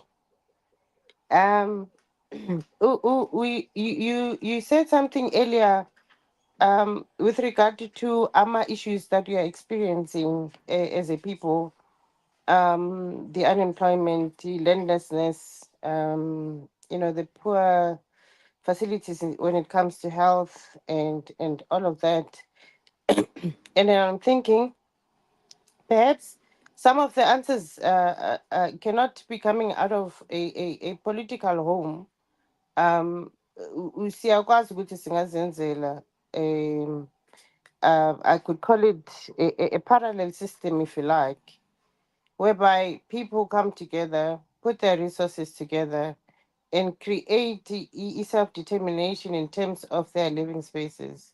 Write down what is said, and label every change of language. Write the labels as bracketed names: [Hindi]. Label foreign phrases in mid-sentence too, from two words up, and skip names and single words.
[English] Um, you said something earlier with regard to AMA issues that we are experiencing as a people, the unemployment, the landlessness, the poor facilities when it comes to health and all of that. And then I'm thinking perhaps some of the answers cannot be coming out of a political home. [North Ndebele] Siyakwazi ukuthi singazenzela [English] I could call it a parallel system, if you like, whereby people come together, put their resources together, and create self determination in terms of their living spaces.